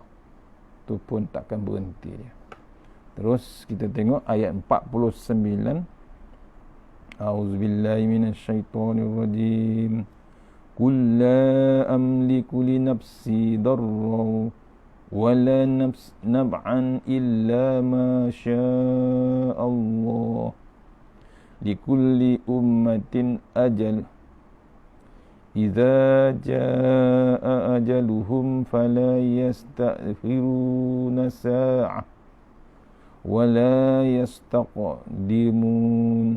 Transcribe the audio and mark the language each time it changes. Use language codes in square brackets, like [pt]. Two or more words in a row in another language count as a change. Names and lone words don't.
[ms] Itu pun takkan berhenti dia. Terus kita tengok ayat 49. [ar] أعوذ بالله من الشيطان الرجيم. قل لا أملك لنفسي ضرا ولا نفعا إلا ما شاء الله. لكل أمة أجل. إذا جاء أجلهم فلا يستأخرون ساعة ولا يستقدمون.